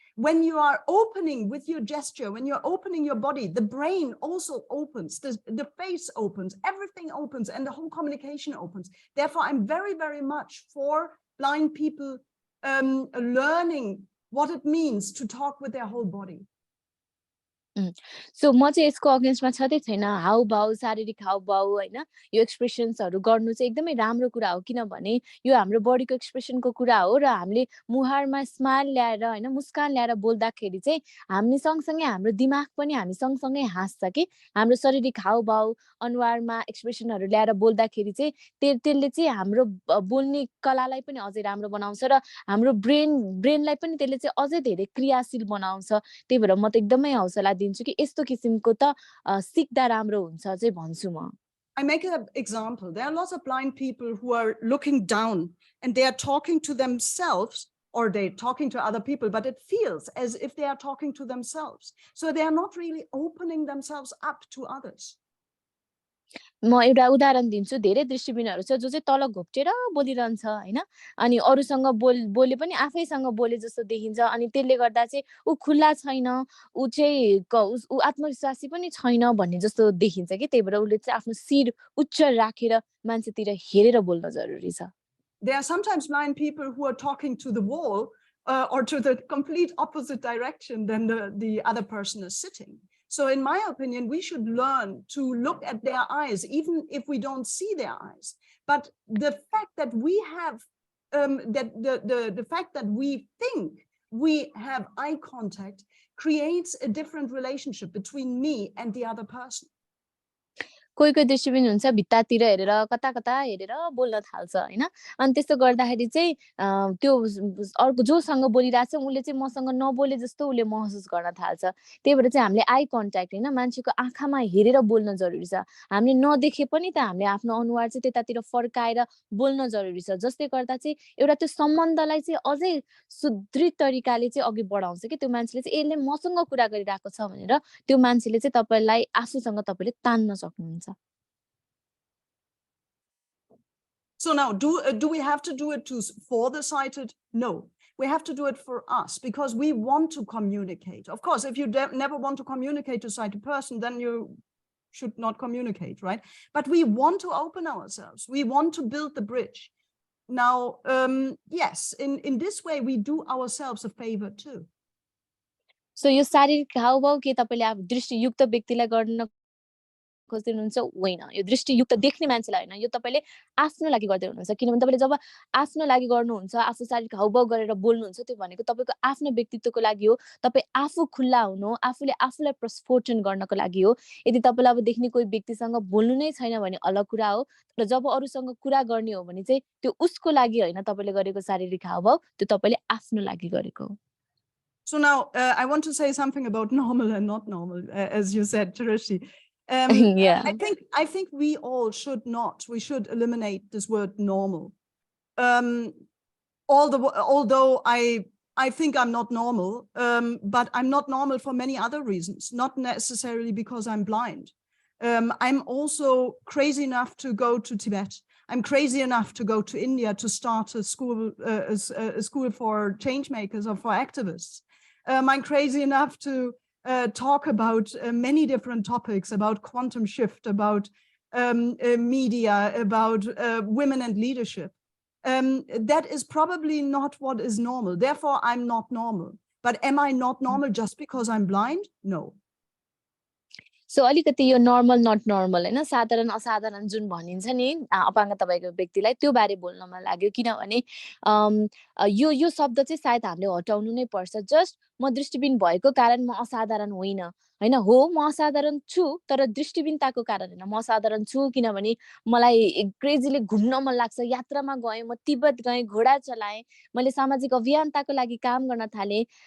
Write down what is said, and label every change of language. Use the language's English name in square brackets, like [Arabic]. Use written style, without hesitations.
[English] When you are opening with your gesture, when you're opening your body, the brain also opens, the face opens, everything opens, and the whole communication opens. Therefore, I'm very, very much for blind people learning what it means to talk with their whole body. [Nepali] So म चाहिँ यसको अगेन्स्टमा छँदै छैन। हाउभाउ, शारीरिक हाउभाउ हैन, यो एक्सप्रेसन्सहरु गर्नु चाहिँ एकदमै राम्रो कुरा हो, किनभने यो हाम्रो बडीको एक्सप्रेसनको कुरा हो र हामीले मुहारमा स्माइल ल्याएर हैन, मुस्कान ल्याएर बोल्दाखेरि चाहिँ हामी सँगसँगै हाम्रो दिमाग पनि हामी सँगसँगै हाँस्छ कि हाम्रो शारीरिक हाउभाउ, अनुहारमा एक्सप्रेसनहरु ल्याएर बोल्दाखेरि चाहिँ त्यसले चाहिँ हाम्रो बोल्ने कलालाई पनि अझै राम्रो बनाउँछ र हाम्रो ब्रेनलाई पनि त्यसले चाहिँ अझै धेरै क्रियाशील बनाउँछ। त्यही भएर म त एकदमै हौसला दिन्छु कि यस्तो किसिमको त सिक्दा राम्रो हुन्छ चाहिँ भन्छु म। [English] I make an example. There are lots of blind people who are looking down and they are talking to themselves or they're talking to other people, but it feels as if they are talking to themselves. So they are not really opening themselves up to others. [Nepali] म एउटा उदाहरण दिन्छु। धेरै दृष्टिबिनहरु छ जो चाहिँ तल घोप्टेर बोलिरहन्छ हैन, अनि अरूसँग बोले पनि आफैसँग बोले जस्तो देखिन्छ, अनि त्यसले गर्दा चाहिँ उ खुल्ला छैन, उ चाहिँ उ आत्मविश्वासी पनि छैन भन्ने जस्तो देखिन्छ कि। त्यही भएर उले चाहिँ आफ्नो शिर उच्च राखेर मान्छेतिर हेरेर बोल्न जरुरी छ। [English] There are sometimes blind people who are talking to the wall or to the complete opposite direction than the other person is sitting. So in my opinion, we should learn to look at their eyes, even if we don't see their eyes. But the fact that we have, the fact that we think we have eye contact creates a different relationship between me and the other person. [Nepali] कोही कोही दृष्टिबिन हुन्छ भित्तातिर हेरेर कता कता हेरेर बोल्न थाल्छ हैन, अनि त्यस्तो गर्दाखेरि चाहिँ त्यो अर्को जोसँग बोलिरहेछ उले चाहिँ मसँग नबोले जस्तो उले महसुस गर्न थाल्छ। त्यही भएर चाहिँ हामीले आई कन्ट्याक्ट हैन, मान्छेको आँखामा हेरेर बोल्न जरुरी छ। हामीले नदेखे पनि त हामीले आफ्नो अनुहार चाहिँ त्यतातिर फर्काएर बोल्न जरुरी छ, जसले गर्दा चाहिँ एउटा त्यो सम्बन्धलाई चाहिँ अझै सुदृढ तरिकाले चाहिँ अघि बढाउँछ कि त्यो मान्छेले चाहिँ यसले मसँग कुरा गरिरहेको छ भनेर त्यो मान्छेले चाहिँ तपाईलाई आफूसँग तपाईले तान्न सक्नुहुन्छ। [English] So now, do we have to do it for the sighted? No, we have to do it for us because we want to communicate. Of course, if you never want to communicate to a sighted person, then you should not communicate, right? But we want to open ourselves. We want to build the bridge. Now, yes, in this way, we do ourselves a favor too. [Nepali] So यो शारीरिक हावभाव के तपाईले अब दृष्टियुक्त व्यक्तिलाई गर्न खोज्दै हुनुहुन्छ होइन यो दृष्टियुक्त देख्ने मान्छेलाई होइन यो तपाईले आफ्नो लागि गर्दै हुनुहुन्छ किनभने तपाईले जब आफ्नो लागि गर्नुहुन्छ आफू शारीरिक हावभाव गरेर बोल्नुहुन्छ त्यो भनेको तपाईको आफ्नो व्यक्तित्वको लागि हो तपाई आफू खुल्ला हुनु आफूले आफूलाई प्रस्फोटन गर्नको लागि हो यदि तपाईलाई अब देख्ने कोही व्यक्तिसँग बोल्नु नै छैन भने अलग कुरा हो र जब अरूसँग कुरा गर्ने हो भने चाहिँ त्यो उसको लागि होइन तपाईले गरेको शारीरिक हावभाव त्यो तपाईले आफ्नो लागि गरेको हो. [English] So now I want to say something about normal and not normal, as you said, Tarishi. Yeah. I think we all should not. We should eliminate this word normal. Although I think I'm not normal, but I'm not normal for many other reasons, not necessarily because I'm blind. I'm also crazy enough to go to Tibet. I'm crazy enough to go to India to start a school for change makers or for activists. I'm crazy enough to talk about many different topics, about quantum shift, about media, about women and leadership. That is probably not what is normal. Therefore, I'm not normal. But am I not normal just because I'm blind? No. [Nepali] So अलिकति यो [English] normal not normal [Nepali] हैन साधारण असाधारण जुन भनिन्छ नि अपाङ्गता भएको व्यक्तिलाई त्यो बारे बोल्न मन लाग्यो किनभने यो शब्द चाहिँ सायद हामीले हटाउनु नै पर्छ जस्ट म दृष्टिबिन भएको कारण म असाधारण होइन हैन हो म असाधारण छु तर दृष्टिबिनताको कारण हैन म असाधारण छु किनभने मलाई क्रेजीले घुम्न मन लाग्छ यात्रामा गएँ म तिब्बत गएँ घोडा चलाएँ मैले सामाजिक अभियानताको लागि काम गर्न थाले